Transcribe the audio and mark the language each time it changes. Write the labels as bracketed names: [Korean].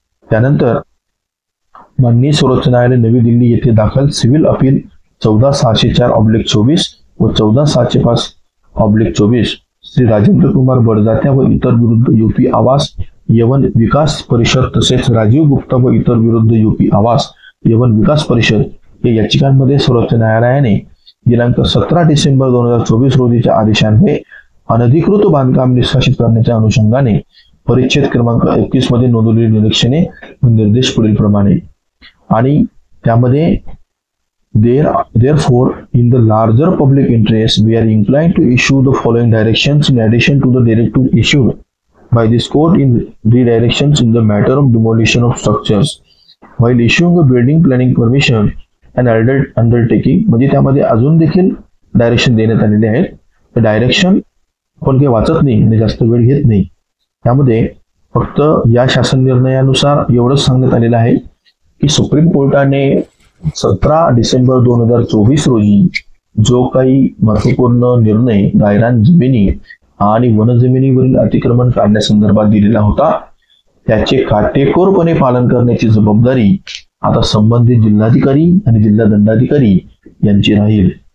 [Marathi] त्यानंतर माननीय सर्वोच्च न्यायालय नवी दिल्ली येथे दाखल सिव्हिल अपील 14604/24 व 14605/24 श्री राजेंद्र कुमार बडजात्या व इतर विरुद्ध यूपी आवास यवन विकास परिषद तसेच राजीव गुप्ता व इतर विरुद्ध यूपी आवास यवन विकास परिषद या याचिकांमध्ये सर्वोच्च न्यायालयाने दिनांक 17 डिसेंबर 2024 रोजीच्या आदेशान्वये अनधिकृत बांधकाम निष्कासित करण्याच्या अनुषंगाने परिच्छेद क्रमांक 21 मध्ये नोंदवलेली निरीक्षणे व निर्देश पुढील प्रमाणे. आणि त्यामध्ये [English] therefore in the larger public interest we are inclined to issue the following directions in addition to the directive issued by this court in redirections in the matter of demolition of structures while issuing a building planning permission and undertaking. [Marathi] म्हणजे त्यामध्ये अजून देखील direction देण्यात आलेले आहेत. Direction आपण काही वाचत नाही आणि जास्त वेळ घेत नाही. त्यामध्ये फक्त या शासन निर्णयानुसार एवढंच सांगण्यात आलेलं आहे की सुप्रीम कोर्टाने 17 डिसेंबर 2024 रोजी जो काही महत्वपूर्ण निर्णय गायरान जमिनी आणि वनजमिनीवरील अतिक्रमण काढण्यासंदर्भात दिलेला होता त्याचे काटेकोरपणे पालन करण्याची जबाबदारी आता संबंधित जिल्हाधिकारी आणि जिल्हा दंडाधिकारी यांची राहील.